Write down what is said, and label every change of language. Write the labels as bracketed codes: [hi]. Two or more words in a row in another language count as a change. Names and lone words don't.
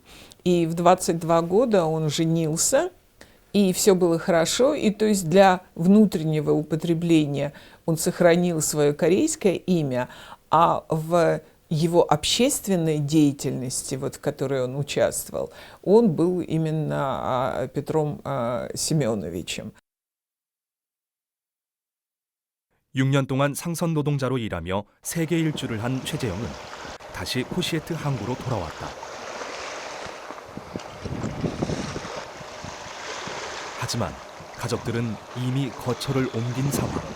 [ru] И в 22 года он женился, и все было хорошо, и то есть для внутреннего употребления он сохранил свое корейское имя, а в его общественной деятельности, вот, в которой он участвовал, он был именно Петром Семеновичем. [ko] 6년 동안 상선 노동자로 일하며 세계 일주를 한 최재형은 다시 포시에트 항구로 돌아왔다. 하지만 가족들은 이미 거처를 옮긴 상황.